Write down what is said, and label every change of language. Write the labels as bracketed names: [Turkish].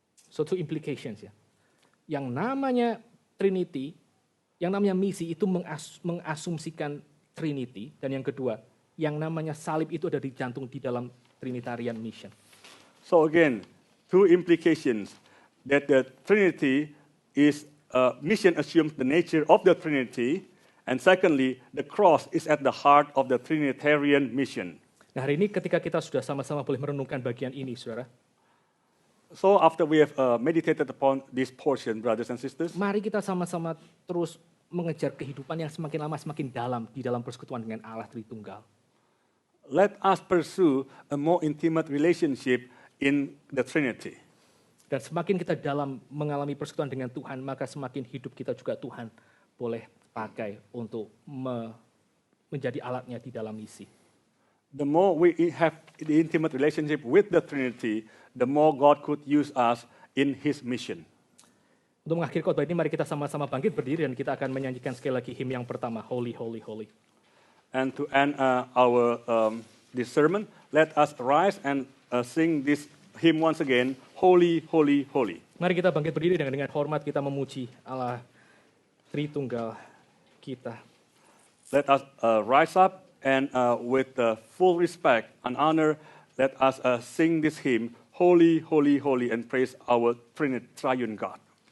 [English] So two implications [Indonesian] ya. Yang namanya Trinity, yang namanya misi itu mengasumsikan Trinity, dan yang kedua, yang namanya salib itu ada di jantung di dalam [English] Trinitarian mission. So again, two implications that the Trinity is mission assumes the nature of the Trinity, and secondly, the cross is at the heart of the Trinitarian mission. [Indonesian] Nah, hari ini ketika kita sudah sama-sama boleh merenungkan bagian ini, saudara, [English] So after we have meditated upon this portion, brothers and sisters, [Indonesian] mari kita sama-sama terus mengejar kehidupan yang semakin lama semakin dalam di dalam persekutuan dengan Allah Tritunggal. [English] let us pursue a more intimate relationship in the Trinity. [Indonesian] Dan semakin kita dalam mengalami persekutuan dengan Tuhan, maka semakin hidup kita juga Tuhan boleh pakai untuk menjadi alatnya di dalam misi. [English] The more we have the intimate relationship with the Trinity, the more God could use us in His mission. [Indonesian] Untuk mengakhiri khotbah ini, mari kita sama-sama bangkit berdiri dan kita akan menyanyikan sekali lagi hymn yang pertama, Holy, Holy, Holy. [English] And to end our this sermon, let us rise and sing this hymn once again, Holy, Holy, Holy. [Indonesian] Mari kita bangkit berdiri dengan hormat kita memuji Allah Tritunggal kita. [English] Let us rise up and with full respect and honor, let us sing this hymn, Holy, Holy, Holy, and praise our triune God.